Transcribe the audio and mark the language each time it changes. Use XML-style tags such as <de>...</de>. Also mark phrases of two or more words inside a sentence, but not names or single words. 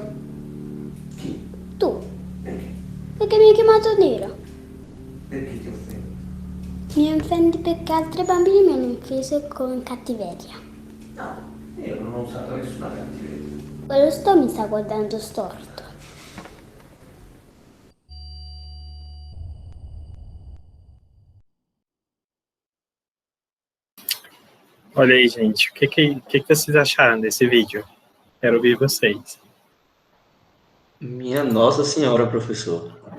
<it>Tu. Perché mi hai chiamato nero? Perché ti offendo? Mi offendi perché altri bambini mi hanno offeso con cattiveria. No, io non ho usato nessuna cattiveria. Quello mi sta guardando storto.</it> <pt>Olha aí, gente, o que vocês acharam desse vídeo? Quero ouvir vocês. Minha Nossa Senhora, professor.</pt>